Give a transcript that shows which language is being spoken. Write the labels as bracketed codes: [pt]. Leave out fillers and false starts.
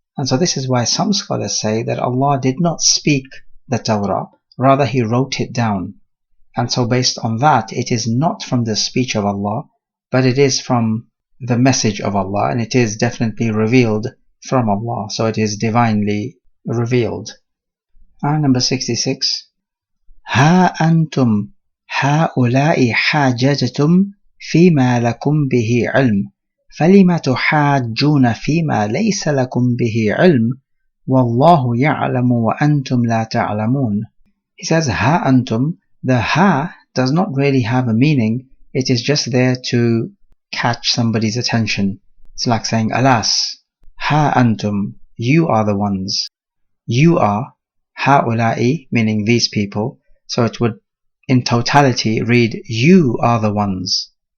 [en] And so this is why some scholars say that Allah did not speak the Torah, rather He wrote it down. And so based on that, it is not from the speech of Allah, but it is from the message of Allah, and it is definitely revealed from Allah, so it is divinely revealed. Ayah number 66. [ar] Ha antum ha'ula'i hajajtum فيما لكم به علم فلم تحاجون فيما ليس لكم به علم والله يعلم وأنتم لا تعلمون. [en] He says ha antum. The ha does not really have a meaning. It is just there to catch somebody's attention. It's like saying alas, ha antum, you are the ones. You are ha'ula'i, meaning these people, so it would in totality read you are the ones.